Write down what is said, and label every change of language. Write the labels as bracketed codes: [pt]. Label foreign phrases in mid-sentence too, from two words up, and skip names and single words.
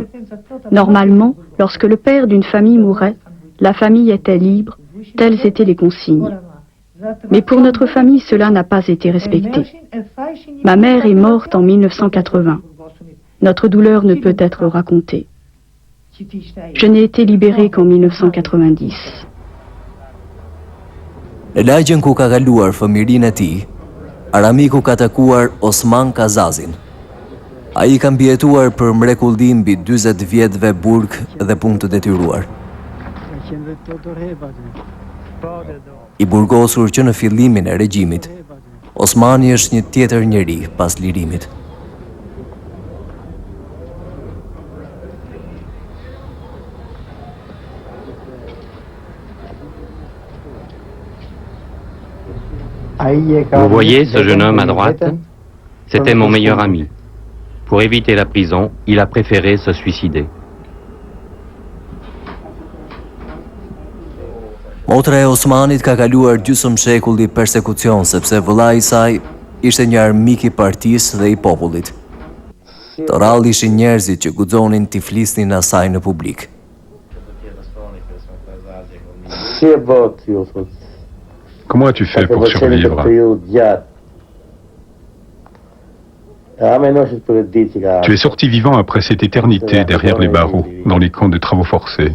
[fr] Normalement, lorsque le père d'une famille mourait, la famille était libre, telles étaient les consignes. Mais pour notre famille, cela n'a pas été respecté. Ma mère est morte en 1980. Notre douleur ne peut être racontée. Je n'ai été libérée qu'en 1990. [sq] Në lagjen ku ka kaluar fëmijërinë e tij, Aramiku ka takuar Osman Kazazin. Ai ka mbijetuar për mrekulli mbi 40 vjetëve burg dhe punë të detyruar. I burgosur që në fillimin e regjimit, Osmani është një tjetër njeri pas lirimit. [fr] Vous voyez ce jeune homme à droite? C'était mon meilleur ami. Pour éviter la prison, il a préféré se suicider. [sq] Motra e Osmanit ka kaluar gjysmë shekulli persekucion sepse vëllai i saj ishte një armik i partisë dhe i popullit. Të rrallë ishin njerëzit që guxonin t'i flisnin asaj në publik. [fr] Comment as-tu fait pour survivre? Tu es sorti vivant après cette éternité derrière les barreaux, dans les camps de travaux forcés.